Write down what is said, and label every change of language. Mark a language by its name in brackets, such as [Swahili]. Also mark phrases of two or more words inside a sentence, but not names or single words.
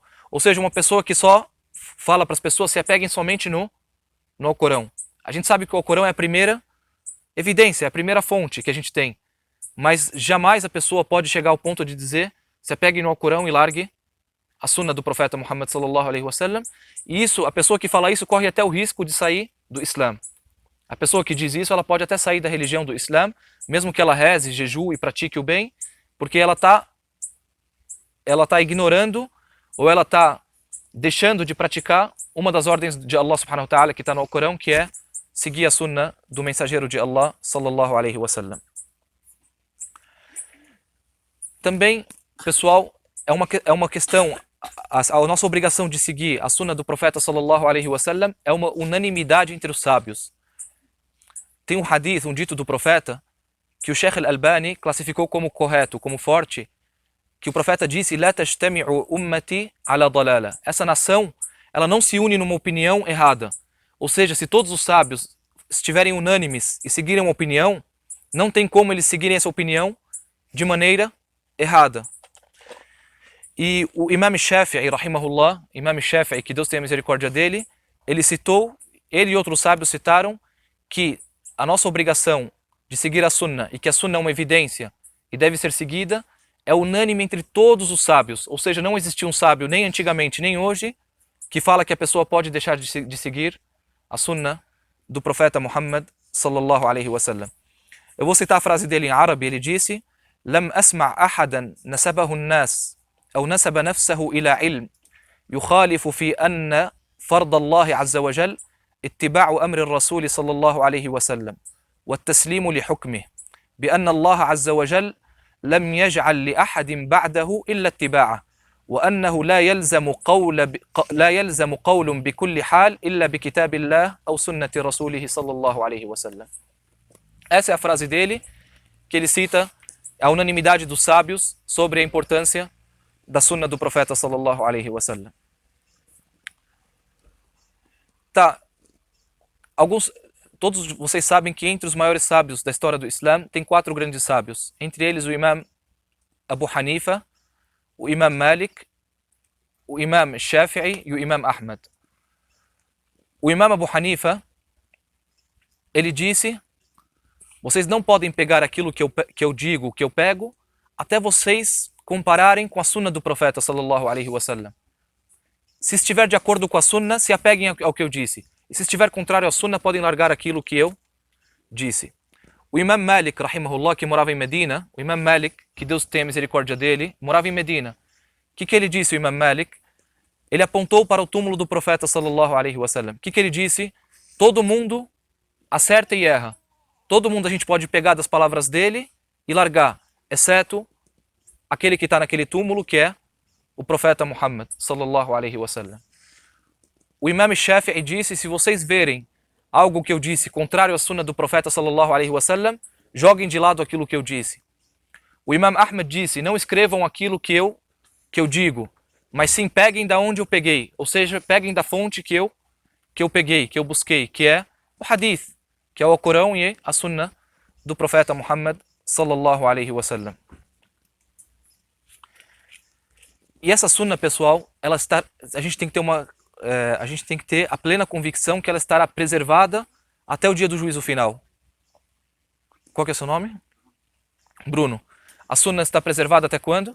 [Portuguese] Ou seja, uma pessoa que só fala para as pessoas: se apeguem somente no Alcorão. A gente sabe que o Alcorão é a primeira evidência, é a primeira fonte que a gente tem. Mas jamais a pessoa pode chegar ao ponto de dizer: se apegue no Alcorão e largue a Sunna do profeta Muhammad [Arabic] صلى الله عليه وسلم. [Portuguese] E isso, a pessoa que fala isso corre até o risco de sair do Islã. A pessoa que diz isso, ela pode até sair da religião do Islã, mesmo que ela reze, jejue e pratique o bem, porque ela tá ignorando ou ela está deixando de praticar uma das ordens de Allah [Arabic] سبحانه وتعالى [Portuguese] que está no Alcorão, que é seguir a Sunna do mensageiro de Allah [Arabic] صلى الله عليه وسلم. [Portuguese] Também, pessoal, é uma questão, a nossa obrigação de seguir a Sunna do profeta [Arabic] صلى الله عليه وسلم [Portuguese] é uma unanimidade entre os sábios. Tem um hadith, um dito do profeta, que o Sheikh Al-Albani classificou como correto, como forte, que o profeta disse: [Arabic] لا تجتمع أمتي على ضلالة. [Portuguese] Essa nação, ela não se une numa opinião errada. Ou seja, se todos os sábios estiverem unânimes e seguirem uma opinião, não tem como eles seguirem essa opinião de maneira errada. E o Imam Shafi'i, rahimahullah, Imam Shafi'i, que Deus tenha misericórdia dele, ele e outros sábios citaram que a nossa obrigação de seguir a Sunna, e que a Sunna é uma evidência e deve ser seguida, é unânime entre todos os sábios. Ou seja, não existia um sábio, nem antigamente, nem hoje, que fala que a pessoa pode deixar de seguir a Sunna do profeta Muhammad [Arabic] صلى الله عليه وسلم. [Portuguese] Eu vou citar a frase dele em árabe. Ele disse: [Arabic] لم أسمع أحدا نسبه الناس أو نسب نفسه إلى علم يخالف في أن فرض الله عز وجل اتباع أمر الرسول صلى الله عليه وسلم والتسليم لحكمه بأن الله عز وجل لم يجعل لأحد بعده إلا اتباعه وأنه لا يلزم قول بكل حال إلا بكتاب الله أو سنة رسوله صلى الله عليه وسلم. [Portuguese] Essa é a frase dele, que ele cita a unanimidade dos sábios sobre a importância da Sunna do profeta [Arabic] صلى الله عليه وسلم. [Portuguese] Tá, todos vocês sabem que entre os maiores sábios da história do Islã tem 4 grandes sábios. Entre eles o Imam Abu Hanifa, o Imam Malik, o Imam Shafi'i e o Imam Ahmad. O Imam Abu Hanifa, ele disse: vocês não podem pegar aquilo que eu digo, que eu pego, até vocês compararem com a Sunna do profeta [Arabic] صلى الله عليه وسلم. [Portuguese] Se estiver de acordo com a Sunna, se apeguem ao que eu disse. E se estiver contrário à Sunna, podem largar aquilo que eu disse. O Imam Malik, rahimahullah, que morava em Medina, o Imam Malik, que Deus tenha misericórdia dele, morava em Medina. O que ele disse, o Imam Malik? Ele apontou para o túmulo do profeta [Arabic] صلى الله عليه وسلم. [Portuguese] O que ele disse? Todo mundo acerta e erra. Todo mundo a gente pode pegar das palavras dele e largar, exceto aquele que está naquele túmulo, que é o profeta Muhammad [Arabic] صلى الله عليه وسلم. [Portuguese] O Imam Shafi'i disse: se vocês verem algo que eu disse contrário à Sunna do profeta [Arabic] صلى الله عليه وسلم, [Portuguese] joguem de lado aquilo que eu disse. O Imam Ahmad disse: não escrevam aquilo que eu digo, mas sim peguem da onde eu peguei, ou seja, peguem da fonte que eu peguei, que eu busquei, que é o hadith, que é o Corão e a Sunna do profeta Muhammad [Arabic] صلى الله عليه وسلم. [Portuguese] E essa Sunna, pessoal, a gente tem que ter a plena convicção que ela estará preservada até o dia do juízo final. Qual que é o seu nome? Bruno, a Sunna está preservada até quando?